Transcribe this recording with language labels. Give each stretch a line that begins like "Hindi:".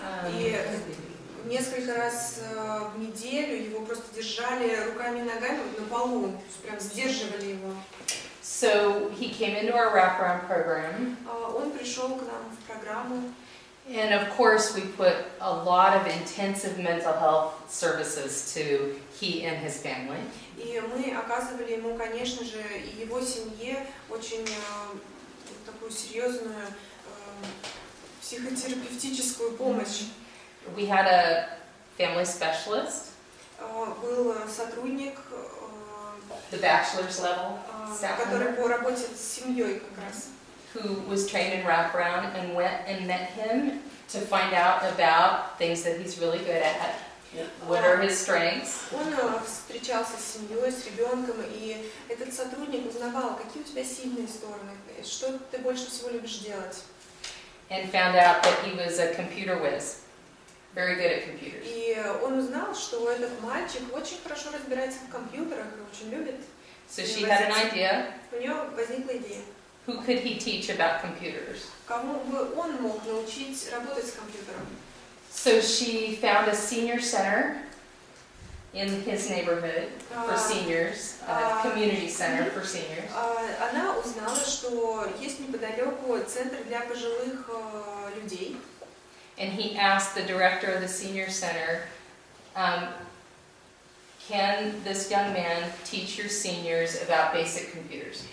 Russian: И несколько раз в неделю его просто держали руками и ногами на полу, прям сдерживали его.
English: So he came into our wraparound program.
Russian: Он пришел к нам в программу.
English: And of course, we put a lot of intensive mental health services to he and his family.
Russian: И мы оказывали ему, конечно же, и его семье очень такую серьезную психотерапевтическую помощь.
English: We had a family specialist,
Russian: Был сотрудник,
English: the bachelor's level,
Russian: который по работе с семьей как раз.
English: who was trained in wraparound and went and met him to find out about things that he's really good at. What are his strengths?
Russian: Он встречался с семьей, с ребенком, и этот сотрудник узнавал, какие у тебя сильные стороны, что ты больше всего любишь делать.
English: And found out that he was a computer whiz, very good at computers.
Russian: И он узнал, что этот мальчик очень хорошо разбирается в компьютерах и очень любит.
English: So she had an idea.
Russian: У нее возникла идея.
English: Who could he teach about computers?
Russian: Кому бы он мог научить работать с компьютером?
English: So she found a senior center in his neighborhood for seniors, a community center for seniors.
Russian: Она узнала, что есть неподалеку центр для пожилых людей.
English: And he asked the director of the senior center, can this young man teach your seniors about basic computers?